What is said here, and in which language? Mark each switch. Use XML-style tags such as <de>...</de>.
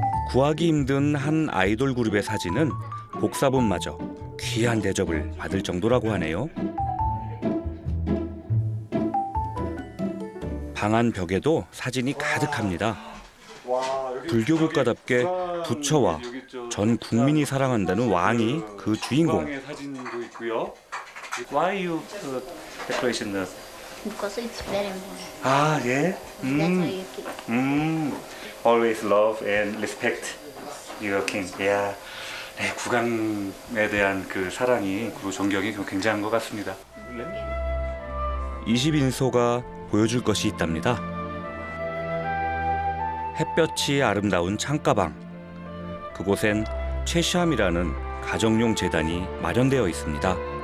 <ko>구하기 힘든 한 아이돌 그룹의 사진은 복사본마저 귀한 대접을 받을 정도라고 하네요. 방 안 벽에도 사진이 가득합니다. 불교 국가답게 부처와 전 국민이 사랑한다는 왕이 그 주인공. 사진도 있고요.</ko> <en>Why you put decoration this? Because it's very important.</en> <ko>예.</ko> <en>That's why you keep. Always love and respect your king.</en> <ko>네, 국왕에 대한 그 사랑이 그리고 존경이 굉장한 것 같습니다. 20인소가 보여줄 것이 있답니다. 햇볕이 아름다운 창가방. 그곳엔 최샴이라는 가정용 재단이 마련되어 있습니다.</ko>